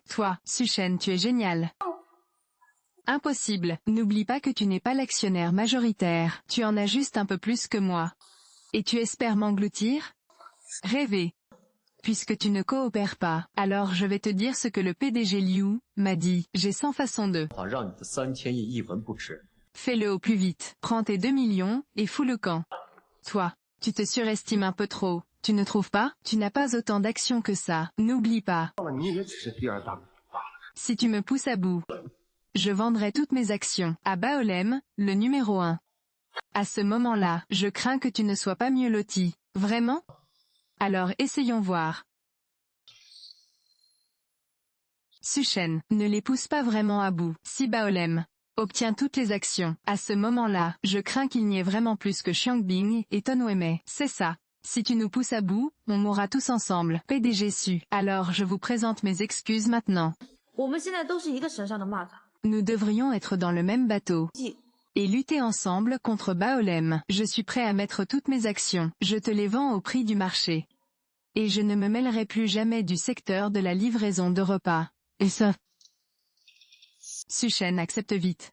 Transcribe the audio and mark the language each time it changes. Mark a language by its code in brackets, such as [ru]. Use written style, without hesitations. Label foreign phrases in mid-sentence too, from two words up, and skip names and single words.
[fr] Toi, Suchen, tu es génial. Impossible. N'oublie pas que tu n'es pas l'actionnaire majoritaire. Tu en as juste un peu plus que moi. Et tu espères m'engloutir? Rêver. Puisque tu ne coopères pas, alors je vais te dire ce que le PDG Liu m'a dit. J'ai 100 façons de. [zh] 好让你的3000亿一文不值。 [fr] Fais-le au plus vite. Prends tes 2 millions, et fous le camp. Toi, tu te surestimes un peu trop. Tu ne trouves pas? Tu n'as pas autant d'actions que ça. N'oublie pas. [zh] 你也只是第二大股罢了。 [fr] Si tu me pousses à bout, je vendrai toutes mes actions à Baolem, le numéro 1. À ce moment-là, je crains que tu ne sois pas mieux loti. Vraiment? Alors essayons voir. Suchen, ne les pousse pas vraiment à bout. Si Baolem obtient toutes les actions, à ce moment-là, je crains qu'il n'y ait vraiment plus que Xiangbing et Ton Wei. C'est ça. Si tu nous pousses à bout, on mourra tous ensemble. PDG Su. Alors je vous présente mes excuses maintenant. [zh] 我们现在都是一个神上的蚂蚱。 [fr] Nous devrions être dans le même bateau. 记 Et lutter ensemble contre Baolem. Je suis prêt à mettre toutes mes actions. Je te les vends au prix du marché. Et je ne me mêlerai plus jamais du secteur de la livraison de repas. Et ça. Suchen accepte vite.